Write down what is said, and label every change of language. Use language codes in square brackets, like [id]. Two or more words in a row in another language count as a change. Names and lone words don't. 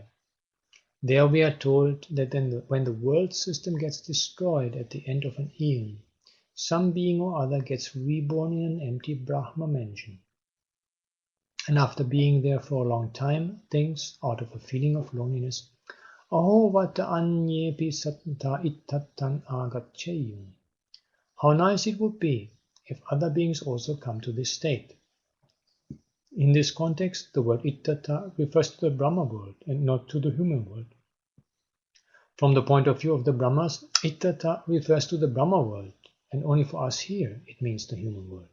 [en] There we are told that when the world system gets destroyed at the end of an eon, some being or other gets reborn in an empty Brahma mansion. And after being there for a long time, thinks, out of a feeling of loneliness, [pi] Aho vata anyepi satta ittatang agaccheyum. [en] How nice it would be if other beings also come to this state. In this context, the word ittata refers to the Brahma world and not to the human world. From the point of view of the Brahmas, ittata refers to the Brahma world, and only for us here it means the human world.